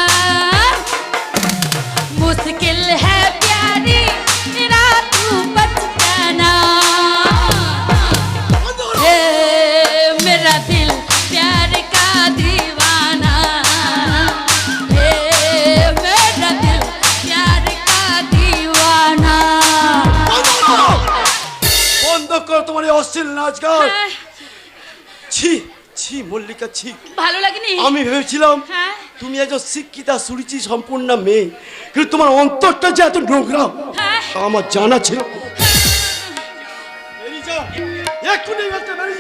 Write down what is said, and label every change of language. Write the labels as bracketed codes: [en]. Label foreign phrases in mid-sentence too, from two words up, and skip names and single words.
[hi] मुश्किल है प्यारी मेरा तू बच जाना, हे मेरा दिल प्यार का दीवाना, हे मेरा दिल प्यार का दीवाना। [bn] বন্ধ কর তোমার এই অশ্লীল নাচ গান। ছি ছি মল্লিকা ছি। ভালো লাগেনি? আমি ভেবেছিলাম হ্যাঁ। তুমি একজন শিক্ষিতা সুরুচি সম্পূর্ণ মেয়ে, কিন্তু তোমার অন্তরটা যে এত নোংরা হ্যাঁ। তা আমার জানা ছিল। বেরিয়ে যা, এক্ষুনি এই বাড়িতে বেরিয়ে যা।